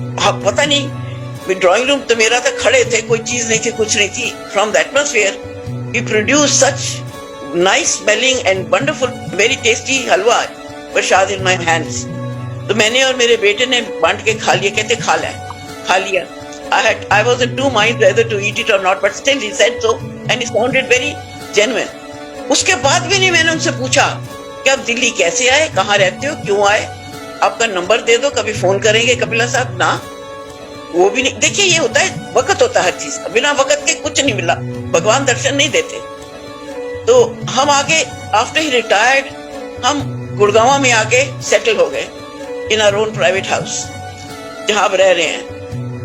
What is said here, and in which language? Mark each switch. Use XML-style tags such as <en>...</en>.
<hi>आप पता नहीं, ड्राइंग रूम तो मेरा था, खड़े थे, कोई चीज नहीं थी, कुछ नहीं थी.</hi> <en>From the atmosphere we produce such nice smelling and wonderful very tasty halwa prasad in my hands.</en> <hi>तो मैंने और मेरे बेटे ने बांट के खा लिया. कहते खा लिया.</hi> <en>I was in two minds whether to eat it or not, but still he said so and it sounded very genuine.</en> <hi>उसके बाद भी नहीं मैंने उनसे पूछा कि आप दिल्ली कैसे आए, कहाँ रहते हो, क्यों आए, आपका नंबर दे दो, कभी फोन करेंगे कपिला साहब. ना, वो भी नहीं. देखिए ये होता है, वक्त होता है हर चीज का, बिना वक्त के कुछ नहीं मिला, भगवान दर्शन नहीं देते. तो हम आगे आफ्टर ही रिटायर्ड हम गुड़गांव में आके सेटल हो गए</hi> <en>in our own private house</en> <hi>जहां आप रह रहे हैं.</hi>